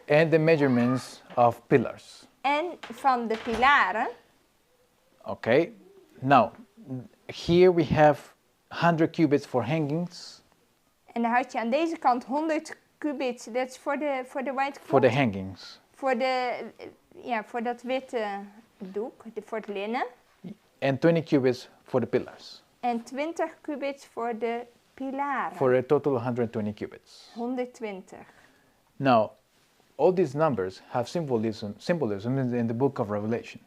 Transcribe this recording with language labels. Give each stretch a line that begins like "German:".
English: and the measurements of pillars.
Dutch: en van de pilaren.
English: Okay. Now, here we have 100 cubits for hangings.
Dutch: En dan had je aan deze kant 100 cubits. Dat is voor de
English: white cloth. For the hangings.
Dutch: Voor dat witte doek, voor het linnen.
English: And 20 cubits for the pillars.
Dutch: En 20 cubits voor de pilaren.
English: For a total of 120 cubits. 120. Now, all these numbers have symbolism in the book of Revelation.